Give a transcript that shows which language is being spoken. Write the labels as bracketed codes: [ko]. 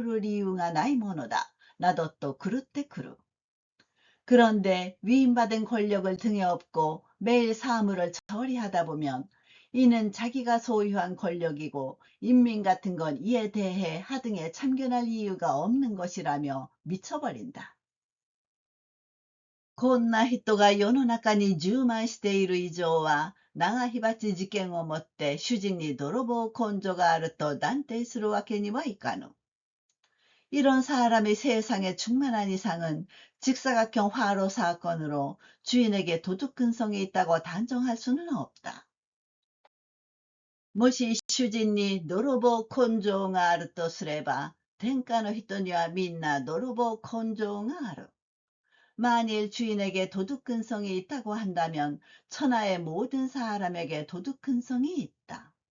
[ja] ところが、委任された権力を笠に着て、毎日事務を処理していると、これは自分が所有している権力で、人民などはこれについて何らの口走を [ko] 이르를 이유가 [ja] ないものだ、などと [ko] 그런데 위임받은 권력을 등에 업고 처리하다 보면 이는 자기가 소유한 권력이고 인민 같은 건 이에 대해 하등에 참견할 이유가 없는 것이라며 미쳐버린다. [ja] こんな人が世の中に充満している以上は、長火鉢事件をもって主人に泥棒根性があると断定するわけにはいかぬ。 [ko] 이런 사람이 세상에 충만한 이상은 직사각형 화로 사건으로 주인에게 도둑근성이 있다고 단정할 수는 없다. [ja] もし主人に泥棒根性があるとすれば、天下の人にはみんな泥棒根性がある。 [ko] 만일 주인에게 도둑근성이 있다고 한다면 천하의 모든 사람에게 도둑근성이 있다.